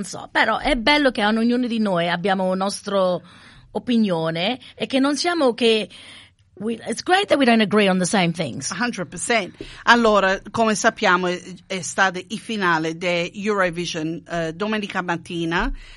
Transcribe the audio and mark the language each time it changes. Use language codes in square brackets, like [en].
[it] Però è bello che ognuno di noi abbiamo la nostra opinione e che non siamo che... [en] It's great that we don't agree on the same things. 100%. [it] Allora, come sappiamo, è stato il finale di Eurovision domenica mattina.